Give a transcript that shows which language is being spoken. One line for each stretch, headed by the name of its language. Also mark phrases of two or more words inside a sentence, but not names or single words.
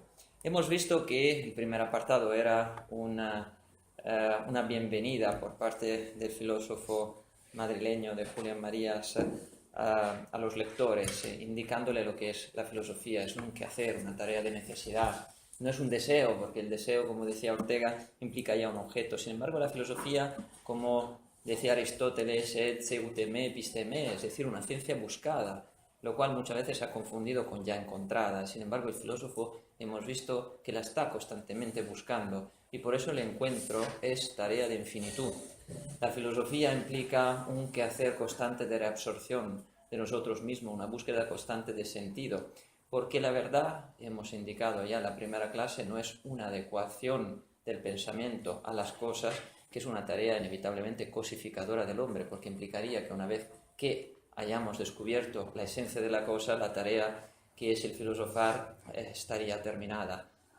Spanish: Hemos visto que el primer apartado era una bienvenida por parte del filósofo madrileño de Julián Marías a los lectores, indicándole lo que es la filosofía. Es un quehacer, una tarea de necesidad. No es un deseo, porque el deseo, como decía Ortega, implica ya un objeto. Sin embargo, la filosofía, como decía Aristóteles, et seuteme episteme, es decir, una ciencia buscada, lo cual muchas veces se ha confundido con ya encontrada. Sin embargo, el filósofo hemos visto que la está constantemente buscando, y por eso el encuentro es tarea de infinitud. La filosofía implica un quehacer constante de reabsorción de nosotros mismos, una búsqueda constante de sentido, porque la verdad, hemos indicado ya en la primera clase, no es una adecuación del pensamiento a las cosas, que es una tarea inevitablemente cosificadora del hombre, porque implicaría que una vez que hayamos descubierto la esencia de la cosa, la tarea que es el filosofar estaría terminada.